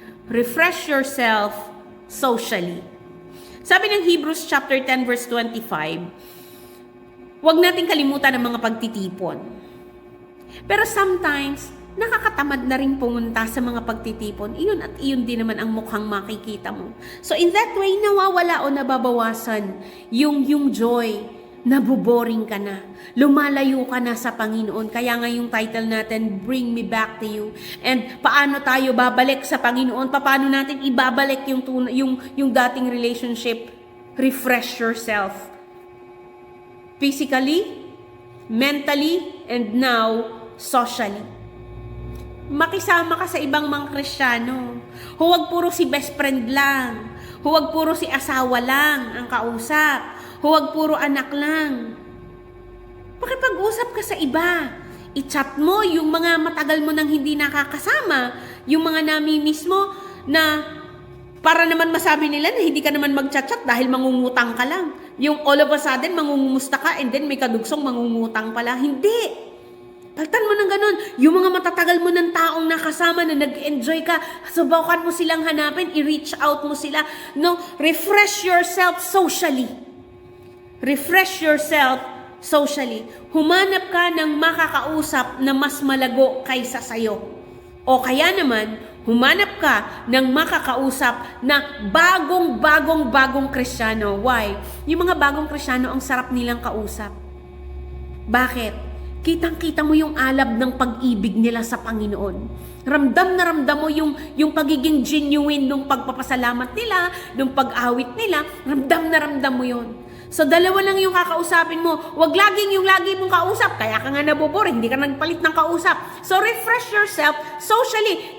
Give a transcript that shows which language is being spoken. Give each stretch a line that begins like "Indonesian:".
English: Refresh yourself socially.
Filipino: Sabi ng Hebrews chapter 10 verse 25, huwag nating kalimutan ang mga pagtitipon. Pero sometimes, nakakatamad na rin pumunta sa mga pagtitipon. Iyon at iyon din naman ang mukhang makikita mo.
English: So in that way,
Filipino: nawawala o nababawasan yung joy. Naboboring ka na. Lumalayo ka na sa Panginoon. Kaya nga yung title natin, Bring Me Back to You. And paano tayo babalik sa Panginoon? Paano natin ibabalik yung dating relationship?
English: Refresh yourself. Physically, mentally, and now, socially.
Filipino: Makisama ka sa ibang mga Kristiyano. Huwag puro si best friend lang. Huwag puro si asawa lang ang kausap. Huwag puro anak lang. Pakipag-usap ka sa iba. I-chat mo yung mga matagal mo nang hindi nakakasama. Yung mga nami-miss mo na para naman masabi nila na hindi ka naman mag-chat-chat dahil mangungutang ka lang. Yung all of a sudden, mangungumusta ka and then may kadugsong mangungutang pala. Hindi. Paltan mo ng ganun. Yung mga matatagal mo ng taong nakasama na nag-enjoy ka, subukan mo silang hanapin, i-reach out mo sila.
English: No, refresh yourself socially. Refresh yourself socially.
Filipino: Humanap ka ng makakausap na mas malago kaysa sayo. O kaya naman, humanap ka ng makakausap na bagong Kristiyano. Why? Yung mga bagong Kristiyano, ang sarap nilang kausap. Bakit? Kitang-kita mo yung alab ng pag-ibig nila sa Panginoon. Ramdam na ramdam mo yung pagiging genuine nung pagpapasalamat nila, nung pag-awit nila, ramdam na ramdam mo yun. So, dalawa lang yung kakausapin mo. Huwag laging yung lagi mong kausap. Kaya ka nga nabobore, hindi ka nagpalit ng kausap.
English: So, refresh yourself socially.